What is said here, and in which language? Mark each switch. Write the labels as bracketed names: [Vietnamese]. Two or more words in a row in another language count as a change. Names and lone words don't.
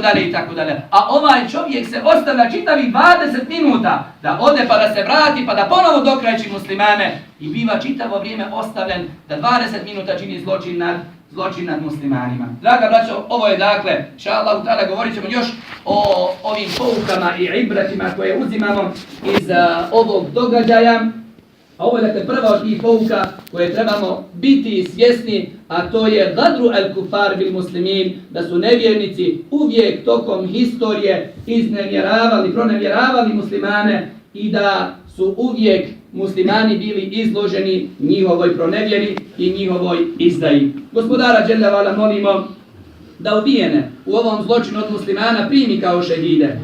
[Bosnian] A ovaj čovjek se ostavlja čitavih 20 minuta da ode pa da se vrati pa da ponovo dokrajči muslimane i biva čitavo vrijeme ostavljen da 20 minuta čini zločin nad muslimanima. Draga braćo, ovo je [Arabic] inšallah ta'ala, [Bosnian] govorit ćemo još o ovim poukama i ibratima koje uzimamo iz ovog događaja. A ovo je prva od tih pouka koje trebamo biti svjesni, a to je [Arabic] gadru el-kufar bil muslimin, [Bosnian] da su nevjernici uvijek tokom historije pronevjeravali muslimane i da su uvijek muslimani bili izloženi njihovoj pronevjeri i njihovoj izdaji. Gospodara Dželle Vala molimo da ubijene u ovom zločinu od muslimana primi kao šehide.